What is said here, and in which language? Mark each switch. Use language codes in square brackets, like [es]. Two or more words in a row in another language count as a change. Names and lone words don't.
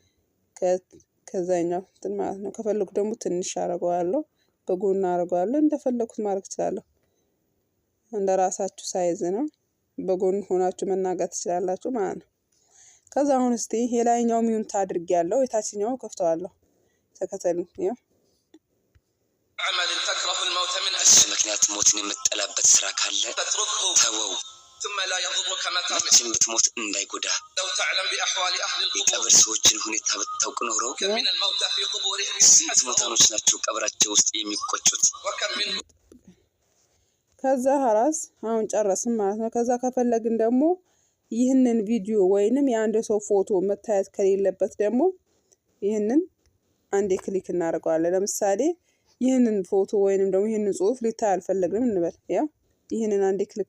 [am] ከዛኛው ማለት ነው ከፈለኩ ደግሞ ትንሽ አረጋዋለሁ በጎን አረጋዋለሁ እንደፈለኩት ማድረግ እችላለሁ እንደራሳችሁ ሳይዝ ነው በጎን ሆናችሁ መናገር ትችላላችሁ ማለት ነው ከዛ አሁን እስቲ የላይኛው ሚውት አድርጌያለሁ የታችኛው ከፍተዋለሁ ተከተሉኝ ያው [ar] عمل تكره الموت من [am] ምክንያት ሞትን የምትጠላበት ስራ ካለ ተወው [ar] ثم لا يضرك متى بتموت እንዳይጎዳ لو تعلم باحوال اهل القبور [am] ሰዎችን ሁኔታ ብታውቅ ኖሮ [ar] من الموت في قبورهم [am] ሞታኖች ናቸው ቀብራቸው ውስጥ የሚቆጩት [ar] وكم من [am] ከዛ ሐራስ አሁን ጨረስን ማለት ነው ከዛ ከፈለግን ደግሞ ይህንን ቪዲዮ ወይንም የአንድ ሰው ፎቶ መታየት ከሌለበት ደግሞ ይህንን አንዴ ክሊክ እናደርገዋለን። ለምሳሌ ይህንን ፎቶ ወይንም ደግሞ ይህንን ጽሁፍ ሊታይ አልፈለግንም እንበል። ያው ይህንን አንዴ ክሊክ